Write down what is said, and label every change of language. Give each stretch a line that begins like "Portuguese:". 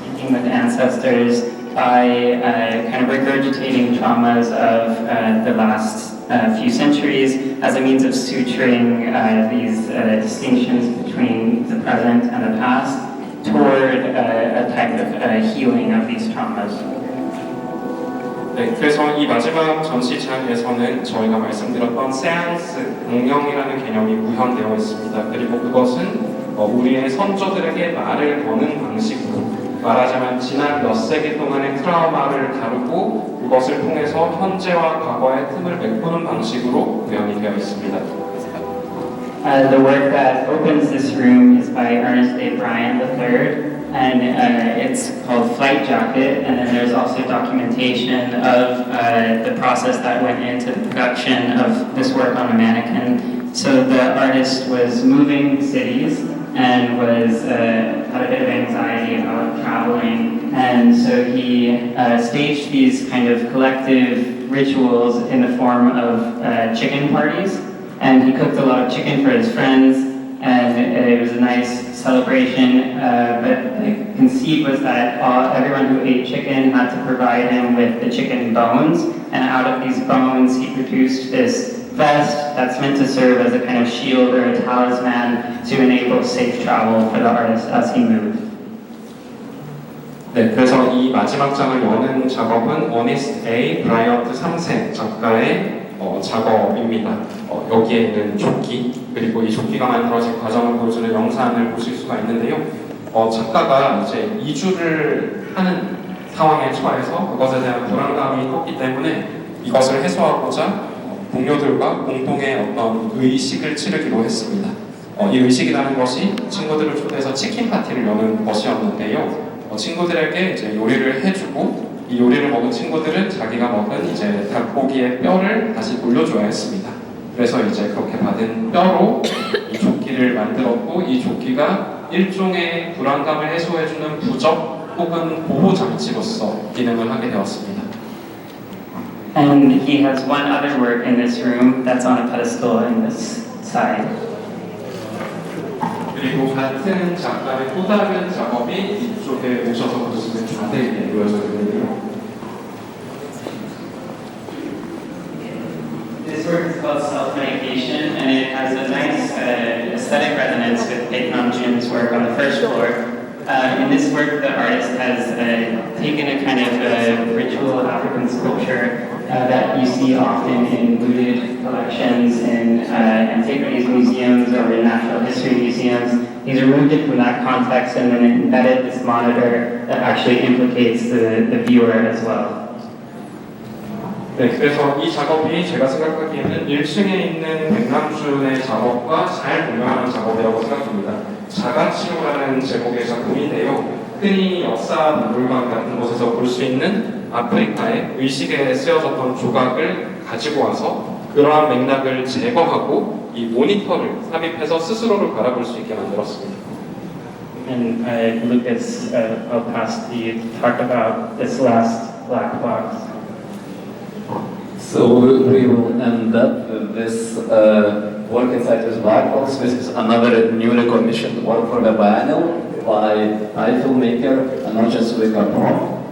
English: With ancestors by kind of regurgitating traumas of the last few centuries as a means of suturing these distinctions between the present and the past toward a type of healing of these traumas.
Korean: 네, 그래서 이 마지막 전시장에서는 저희가 말씀드렸던 세안스, 공명이라는 개념이 구현되어 있습니다. 그리고 그것은 우리의 선조들에게 말을 거는 방식으로 말하자면 지난 몇 세기 동안의 트라우마를 다루고 그것을 통해서 현재와 과거의 틈을 메꾸는 방식으로 구현이 되어 있습니다.
English: The work that opens this room is by Ernest A. Bryan III, and it's called Flight Jacket, and then there's also documentation of the process that went into the production of this work on a mannequin. So the artist was moving cities and had a bit of anxiety about traveling, and so he staged these kind of collective rituals in the form of chicken parties, and he cooked a lot of chicken for his friends, and it was a nice celebration, but the conceit was that everyone who ate chicken had to provide him with the chicken bones, and out of these bones he produced this vest that's meant to serve as a kind of shield or a talisman to enable safe travel for the artist as he moved.
Korean: 네, 그래서 이 마지막 장을 여는 작업은 어니스트 A. 브라이언트 3세 작가의 작업입니다. 여기에 있는 조끼, 그리고 이 조끼가 만들어진 과정을 보여주는 영상을 보실 수가 있는데요. 작가가 이제 이주를 하는 상황에 처해서 그것에 대한 불안감이 컸기 때문에 이것을 해소하고자 동료들과 공동의 어떤 의식을 치르기로 했습니다. 이 의식이라는 것이 친구들을 초대해서 치킨 파티를 여는 것이었는데요. 친구들에게 이제 요리를 해주고 이 요리를 먹은 친구들은 자기가 먹은 이제 닭고기의 뼈를 다시 돌려줘야 했습니다. 그래서 이제 그렇게 받은 뼈로 이 조끼를 만들었고 이 조끼가 일종의 불안감을 해소해주는 부적 혹은 보호 장치로서 기능을 하게 되었습니다.
English: And he has one other work in this room that's on a pedestal in this side.
Korean: 그리고 같은 작가의 또 다른 작업이 이쪽에 오셔서 보시면 자세히 이루어져 있는데요.
English: This work is called Self-Medication, and it has a nice aesthetic resonance with Baek Nam-jun's work on the first floor. In this work, the artist has taken a kind of ritual African sculpture that you see often in looted collections in antiquities museums or in natural history museums. He's removed it from that context and then embedded this monitor that actually implicates the viewer as well.
Korean: 네, 그래서 이 작업이 제가 생각하기에는 1층에 있는 백남준의 작업과 잘 동감하는 작업이라고 생각합니다. 자가치유라는 제목의 작품인데요. 흔히 역사 박물관 같은 곳에서 볼 수 있는 아프리카의 의식에 쓰여졌던 조각을 가지고 와서 그러한 맥락을 제거하고 이 모니터를 삽입해서 스스로를 바라볼 수 있게 만들었습니다.
English: And Lucas, I'll pass to you to talk about this last black box. So we will end up with this work inside this black box. This is another newly commissioned work for the biennial by Thai filmmaker Anoche Suekarpong.